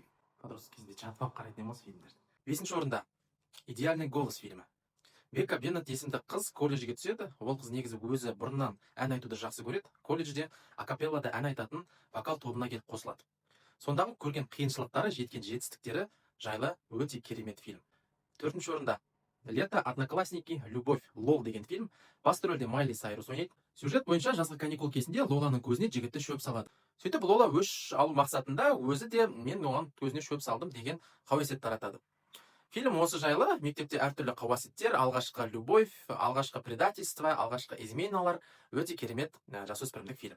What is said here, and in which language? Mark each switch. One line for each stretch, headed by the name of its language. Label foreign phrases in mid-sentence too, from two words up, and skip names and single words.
Kazakh: Подросток кезінде жатып қарайтын емес фильмдерді. 5-ші орында «Идеальный голос» фильмі. Бека Беннет есімді қыз колледжге түседі. Ол қыз негізі өзі бұрыннан ән айтуды жақсы көреді. Колледжде акапеллада ән айтатын вокал тобына келіп қосылады. Сондағы көрген қиыншылықтары, жеткен жетістіктері жайлы өте керемет фильм. 4-ші орында «Лето, одноклассники, любовь, лол» деген фильм. Басты рөлде Майли Сайрус ойнайды. Сюжет бойынша жазғы каникул кезінде Лоланың көзіне жігітті шөп салады. Сөйтіп Лола өш алу мақсатында өзі де мен оған көзіне шөп салдым деген қауесет таратады. Фильм осы жайлы мектепте әртүрлі қауесеттер, алғашқы любовь, алғашқы предательство, алғашқы изменалар өте керемет жасөспірімдік фильм.